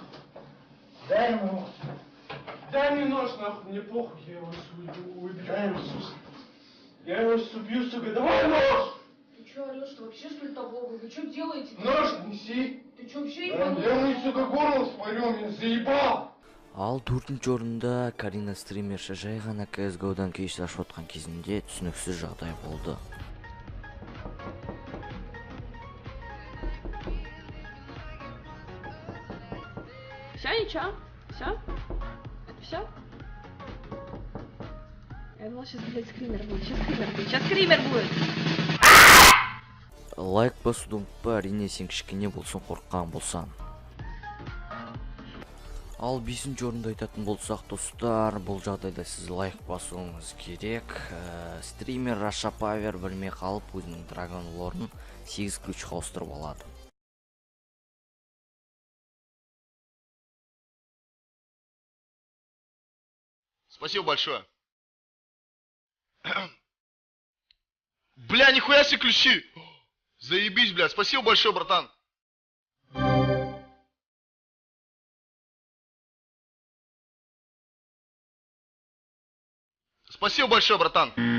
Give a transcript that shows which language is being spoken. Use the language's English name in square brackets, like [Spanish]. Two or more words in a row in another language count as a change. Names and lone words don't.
[Russian] Дай ему. Дай мне нож, нахуй, мне похуй, я его убью. Дай ему, сука. Я его сейчас убью, сука, давай нож! Ты чё орёшь? Ты вообще что ли того? Вы чё делаете? Нож неси. Ты чё вообще Да, ебанулся? я ему, сука, горло спорю, меня заебал. [Kazakh] Ал төртінші орында Карина стримерші жай ғана CSGO-дан кеш ашып отқан кезінде түсініксіз жағдай болды. [Russian] Все, ничего? Все? Все? Я думала, сейчас, блядь, скример будет. Сейчас скример будет. [Kazakh] Лайк басуды ұмытпа, әрине сен кішкене болсын қорыққан болсан. Ал 5-ші орында айтатын болсақ достар, бұл жағдайда сіз лайк басуыңыз керек. Стример Раша Павер білмей қалып өзінің Dragon Lore'ын 8 ключқа ауыстырып алады. [Russian] Спасибо большое. Бля, нихуя себе ключи! Заебись, бля. Спасибо большое, братан. Спасибо большое, братан.